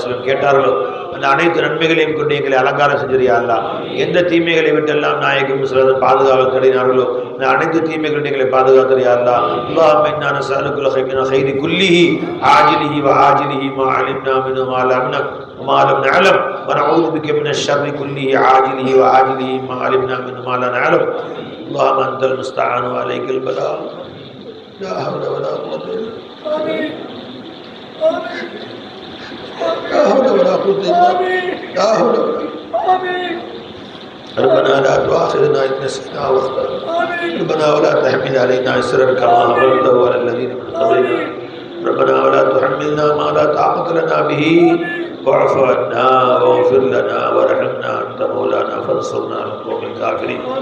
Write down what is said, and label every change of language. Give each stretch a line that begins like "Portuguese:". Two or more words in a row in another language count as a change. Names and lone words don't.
Tamil: வஸல்லம் கேட்டார்களோ அந்த அனைத்து நன்மைகளையும் கொண்டு எங்களை அலங்காரம் செஞ்சிரியா அல்லாஹ் எந்த தீமைகளை விட்டெல்லாம் நாயகம் ஸல்லல்லாஹு பாதுகாக்க தேடினார்களோ அந்த அனைத்து தீமைகளை எங்களை பாதுகாத்தறியா அல்லாஹ்
Arabic: اللهم إنا نسألك الخير كله عاجله و آجله ما علمنا منه ما لم وما لم نعلم ونعوذ بك من الشر كله عاجله وآجله ما علمنا منه ما لا نعلم اللهم أنت المستعان وعليك البلاء لا حول ولا قوة إلا بالله لا حول ولا قوة إلا بالله لا حول ولا ربنا لا تؤاخذنا إن نسينا واخطأنا ربنا ولا تحمل علينا إصرا كما حملته على الذين من قبلنا ربنا ولا تحملنا ما لا طاقة لنا به واعف عنا واغفر لنا وارحمنا أنت مولانا فانصرنا على القوم الكافرين